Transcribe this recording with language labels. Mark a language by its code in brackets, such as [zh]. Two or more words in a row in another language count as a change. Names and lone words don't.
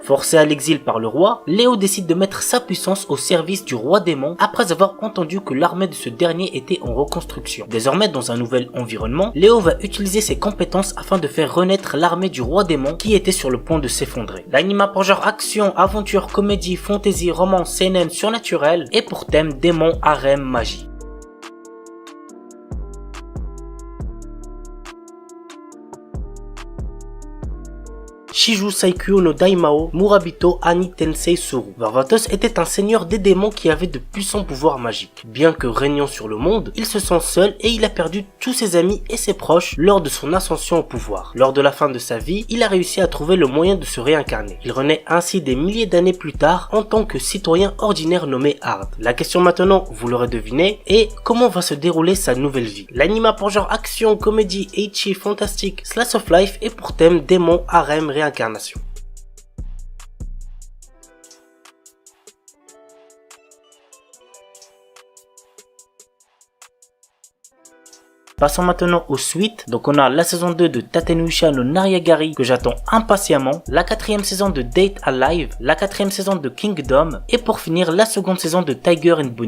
[fr] Forcé à l'exil par le roi, Léo décide de mettre sa puissance au service du roi démon après avoir entendu que l'armée de ce dernier était en reconstruction. Désormais, dans un nouvel environnement, Léo va utiliser ses compétences afin de faire renaître l'armée du roi démon qui était sur le point de s'effondrer. L'anime a pour genre action, aventure, comédie, fantasy, romance, seinen, surnaturel et pour thème démon, harem, magie. Shiju Saikyo no Daimao Murabito Ani Tensei Suru. Varvatos était un seigneur des démons qui avait de puissants pouvoirs magiques. Bien que régnant sur le monde, il se sent seul et il a perdu tous ses amis et ses proches lors de son ascension au pouvoir. Lors de la fin de sa vie, il a réussi à trouver le moyen de se réincarner. Il renaît ainsi des milliers d'années plus tard en tant que citoyen ordinaire nommé Hard. La question maintenant, vous l'aurez deviné, est comment va se dérouler sa nouvelle vie. L'anime a pour genre action, comédie, ecchi, fantastique, [en] slice of life [fr] et pour thème démon, harem, réincarnation. Passons maintenant aux suites. Donc on a la saison 2 de Tatenuisha no Nariagari que j'attends impatiemment, la 4e saison de Date Alive, la 4e saison de Kingdom et pour finir la seconde saison de Tiger and Bunny.